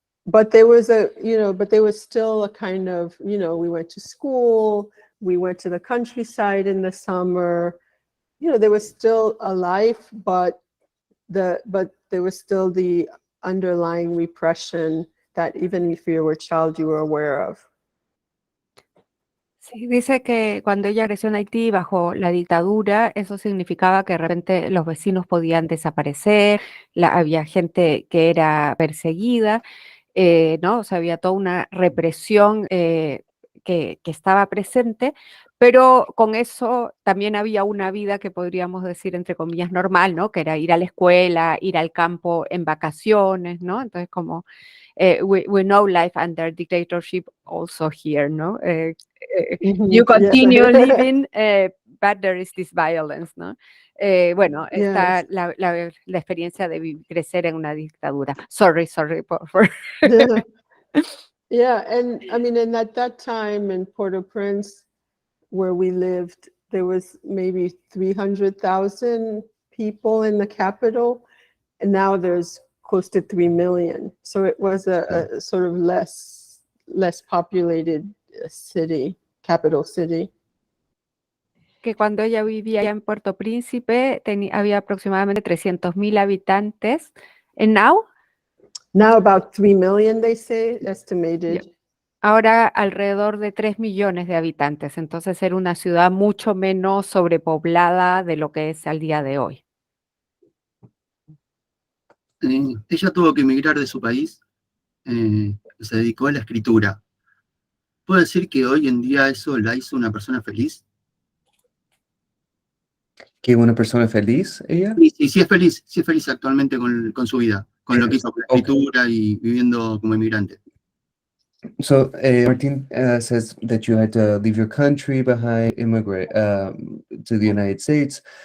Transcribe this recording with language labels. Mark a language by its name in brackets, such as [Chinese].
[English] But there was still a kind of, we went to school, we went to the countryside in the summer, there was still a life, but there was still the underlying repression that even if you were a child, you were aware of. [Spanish] Sí, dice que cuando ella creció en Haití bajo la dictadura, eso significaba que de repente los vecinos podían desaparecer, había gente que era perseguida, ¿no? O sea, había toda una represión que estaba presente, pero con eso también había una vida que podríamos decir, entre comillas, normal, ¿no? Que era ir a la escuela, ir al campo en vacaciones, ¿no? Entonces, como [English] we know life under dictatorship also here, [Spanish] ¿no? [English] You continue living, but there is this violence, [Spanish] ¿no? Bueno, está la experiencia de crecer en una dictadura. [English] Sorry for Yeah, and I mean, and at that time in Port-au-Prince, where we lived, there was maybe 300,000 people in the capital, and now there's close to 3 million. So it was a sort of less populated city, capital city. [Spanish] Que cuando ella vivía en Puerto Príncipe había aproximadamente 300,000 habitantes. [English] And now? Now about 3 million, they say, estimated. Yeah. [Spanish] Ahora alrededor de 3 millones de habitantes, entonces era una ciudad mucho menos sobrepoblada de lo que es al día de hoy. Ella tuvo que emigrar de su país, se dedicó a la escritura. ¿Puedo decir que hoy en día eso la hizo una persona feliz? ¿Que una persona feliz, ella? Sí, es feliz actualmente con su vida, con lo que hizo con la escritura y viviendo como inmigrante. [English] So Martin says that you had to leave your country behind, immigrate to the United States.